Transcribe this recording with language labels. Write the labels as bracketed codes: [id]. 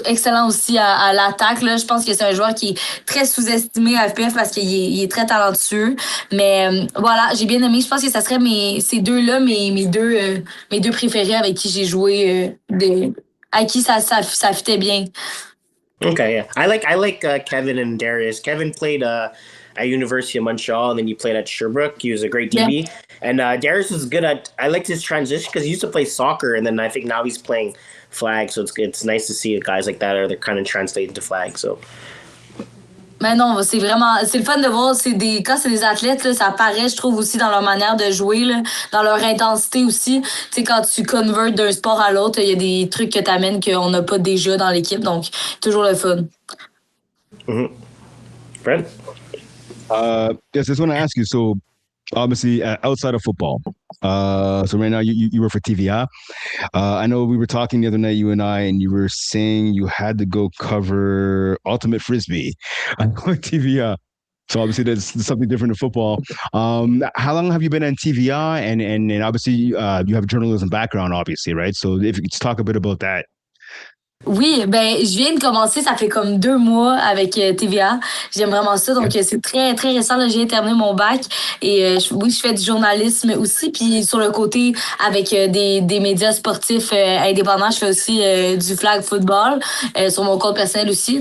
[fr] Excellent aussi à l'attaque. Là. Je pense que c'est un joueur qui est très sous-estimé à FPF parce qu'il est très talentueux. Mais voilà, j'ai bien aimé. Je pense que ça serait ces deux-là, mes deux préférés avec qui j'ai joué, à qui ça fitait bien. [en] Okay, yeah. I like Kevin and Darius. Kevin played at University of Montreal, and then he played at Sherbrooke. He was a great DB. Yeah. And Darius was good I liked his transition because he used to play soccer, and then I think now he's playing flag. So it's nice to see guys like that they're kind of translating to flag. So. [fr] Mais non, c'est le fun de voir, quand c'est des athlètes, là, ça paraît, je trouve, aussi dans leur manière de jouer, là, dans leur intensité aussi. Tu sais, quand tu convertes d'un sport à l'autre, il y a des trucs que tu amènes qu'on n'a pas déjà dans l'équipe, donc toujours le fun. [en] Mm-hmm. Brent? Yes, I just want to ask you, so obviously outside of football, so right now you work for TVI. I know we were talking the other night, you and I, and you were saying you had to go cover Ultimate Frisbee on TVI. So obviously that's something different in football. How long have you been on TVI? And obviously you have a journalism background, obviously, right? So if you could talk a bit about that. [fr] Oui, ben je viens de commencer, ça fait comme 2 mois avec TVA. J'aime vraiment ça, donc c'est très très récent. Là, j'ai terminé mon bac et oui, je fais du journalisme aussi. Puis sur le côté, avec des médias sportifs indépendants, je fais aussi du flag football sur mon compte personnel aussi.